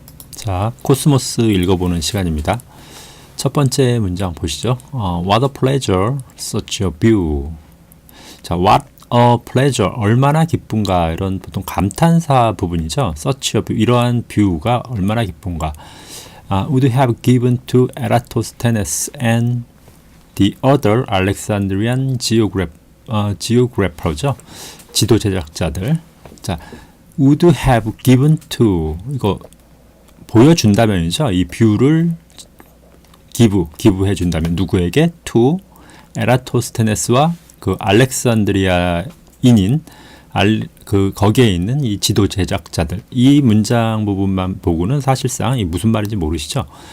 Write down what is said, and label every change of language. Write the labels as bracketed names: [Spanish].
[Korean] 자, 코스모스 읽어보는 시간입니다. 첫 번째 문장 보시죠. [English] What a pleasure, such a view. [Korean] 자, [English] what a pleasure, [Korean] 얼마나 기쁜가, 이런 보통 감탄사 부분이죠. [English] such a view, [Korean] 이러한 뷰가 얼마나 기쁜가. [English] Would have given to Eratosthenes and the other Alexandrian geographer죠. [Korean] 지도 제작자들. 자, [English] would have given to, [Korean] 이거 보여준다면이죠. 이 뷰를 기부해 준다면 누구에게? to 에라토스테네스와 그 알렉산드리아인인 거기에 있는 이 지도 제작자들. 이 문장 부분만 보고는 사실상 이 무슨 말인지 모르시죠.